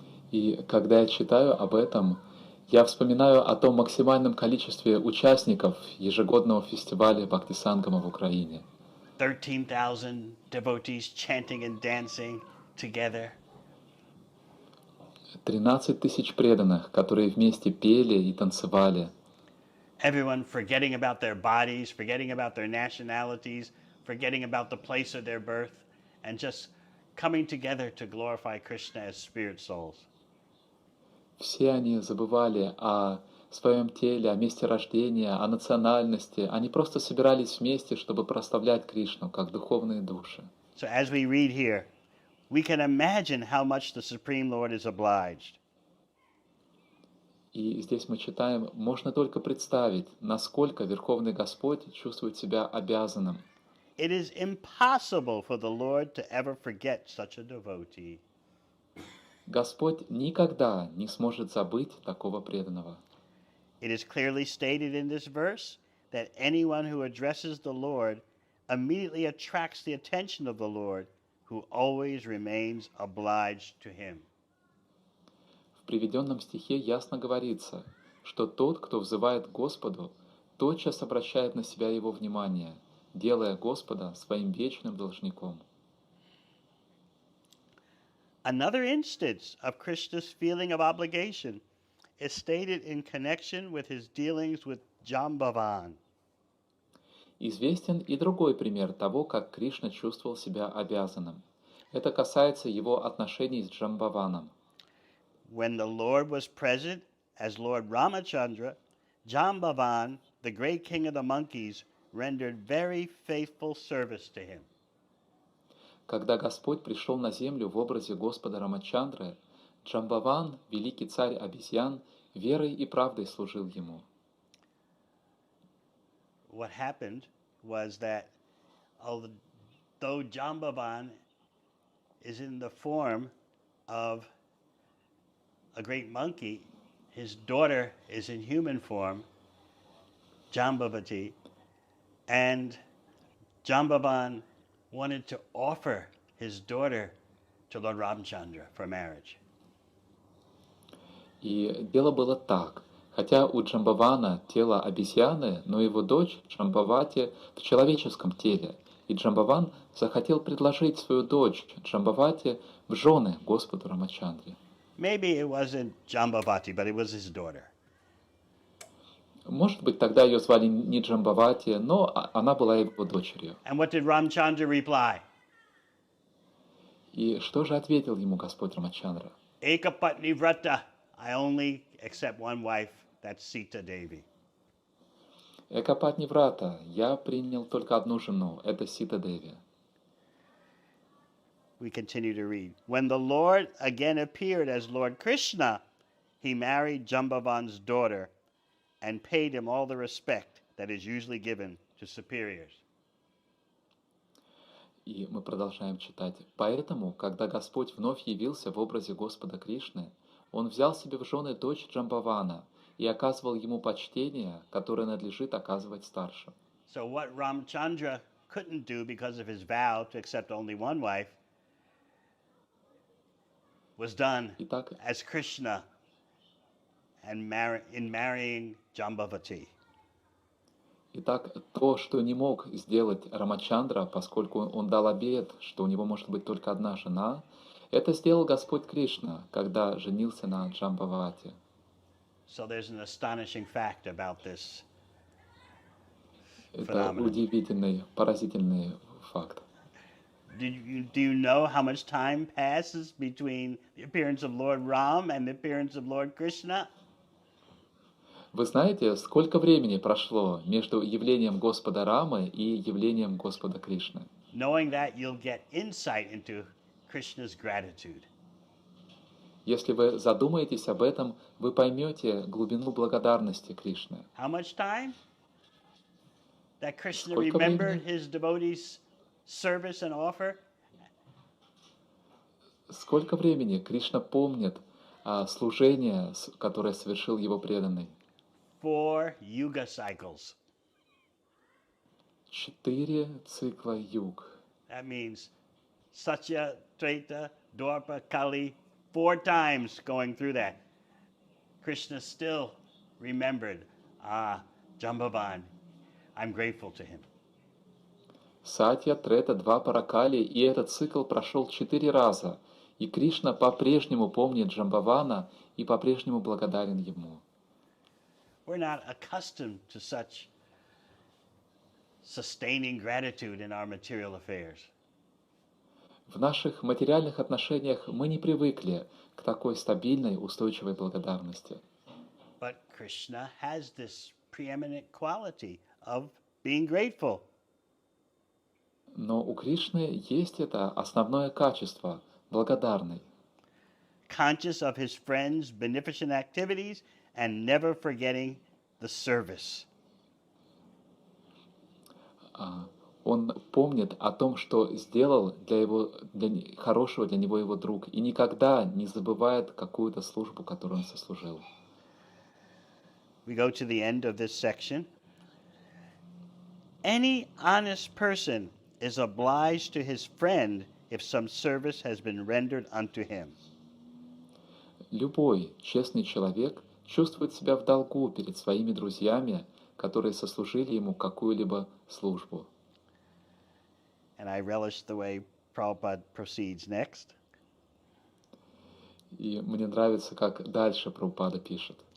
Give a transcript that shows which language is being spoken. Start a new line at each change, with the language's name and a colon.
Russian: И когда я читаю об этом, я вспоминаю о том максимальном количестве участников ежегодного фестиваля Бхактисангама в Украине.
English: 13,000 devotees chanting and dancing together.
Russian: 13 тысяч преданных, которые вместе пели и танцевали.
English: Everyone forgetting about their bodies, forgetting about their nationalities, forgetting about the place of their birth, and just coming together to glorify Krishna as spirit souls.
Russian: Все они забывали о своем теле, о месте рождения, о национальности. Они просто собирались вместе, чтобы прославлять Кришну, как духовные души.
English: So as we read here, we can imagine how much the Supreme Lord is obliged.
Russian: И здесь мы читаем, можно только представить, насколько Верховный Господь чувствует себя обязанным.
English: It is impossible for the Lord to ever forget such a devotee.
Russian: Господь никогда не сможет забыть такого преданного.
English: It is clearly stated in this verse that anyone who addresses the Lord immediately attracts the attention of the Lord, who always remains obliged to him.
Russian: В приведенном стихе ясно говорится, что тот, кто взывает к Господу, тотчас обращает на себя его внимание, делая Господа своим вечным должником.
English: Another instance of Krishna's feeling of obligation is stated in connection with his dealings with Jambavan.
Russian: Известен и другой пример того, как Кришна чувствовал себя обязанным. Это касается его отношений с Джамбаваном.
English: When the Lord was present as Lord Ramachandra, Jambavan, the great king of the monkeys, rendered very faithful service to him.
Russian: Когда Господь пришел на землю в образе Господа Рамачандры, Джамбаван, великий царь обезьян, верой и правдой служил ему.
English: What happened was that although Jambavan is in the form of a great monkey, his daughter is in human form, Jambavati, and Jambavan wanted to offer his daughter to Lord Ramchandra for marriage.
Russian: И дело было так. Хотя у Джамбавана тело обезьяны, но его дочь Джамбавати в человеческом теле. И Джамбаван захотел предложить свою дочь Джамбавати в жены Господу Рамачандре.
English: Maybe it wasn't Jambavati, but it was his daughter.
Russian: Может быть, тогда ее звали не Джамбавати, но она была его дочерью.
English: And what did Ramchandra reply?
Russian: И что же ответил ему Господь Рамачандра?
English: Ekapatni vrata, I only accept one wife, that's Sita Devi.
Russian: Экапатни врата, я принял только одну жену, это Сита Деви.
English: We continue to read. When the Lord again appeared as Lord Krishna, he married Jambavan's daughter and paid him all the respect that is usually given to superiors.
Russian: И мы продолжаем читать. Поэтому, когда Господь вновь явился в образе Господа Кришны, Он взял себе в жены дочь Джамбавана и оказывал ему почтение, которое надлежит оказывать старшим.
English: So what Ramchandra couldn't do because of his vow to accept only one wife was done
Russian: Итак,
English: as Krishna and in marrying Jambavati.
Russian: Итак, то, что не мог сделать Рамачандра, поскольку он дал обет, что у него может быть только одна жена, это сделал Господь Кришна, когда женился на Джамбавати.
English: So there's an astonishing fact about this
Russian: Это
English: phenomenon.
Russian: удивительный, поразительный факт.
English: Do you know how much time passes between the appearance of Lord Ram and the appearance of Lord Krishna?
Russian: Вы знаете, сколько времени прошло между явлением Господа Рамы и явлением Господа Кришны?
English: Knowing that, you'll get insight into Krishna's gratitude.
Russian: Если вы задумаетесь об этом, вы поймете глубину благодарности Кришны.
English: How much time? that Krishna
Russian: Сколько
English: remembered
Russian: времени?
English: his devotees' service and offer
Russian: Сколько времени Кришна помнит служение, которое совершил его преданный?
English: 4 yuga cycles.
Russian: 4 цикла юг.
English: That means Satya, Treta, Dwapara, Kali, 4 times going through that. Krishna still remembered, Jambavan, I'm grateful to him.
Russian: Сатья, Трета, Двапара, Кали, и этот цикл прошел 4 раза. И Кришна по-прежнему помнит Джамбавана и по-прежнему благодарен ему.
English: We're not accustomed to such sustaining gratitude in our material affairs.
Russian: В наших материальных отношениях мы не привыкли к такой стабильной, устойчивой благодарности.
English: But Krishna has this preeminent quality of being grateful.
Russian: Но у Кришны есть это основное качество – благодарный.
English: Conscious of his friends' beneficent activities and never forgetting the service.
Russian: Он помнит о том, что сделал хорошего для него его друг, и никогда не забывает какую-то службу, которую он сослужил.
English: We go to the end of this section. Any honest person is obliged to his friend if some service has been rendered unto him.
Russian: Любой честный человек чувствует себя в долгу перед своими друзьями, которые сослужили ему какую-либо службу.
English: And I relish the way Prabhupada proceeds next.
Russian: И мне нравится, как дальше Прабхупада пишет.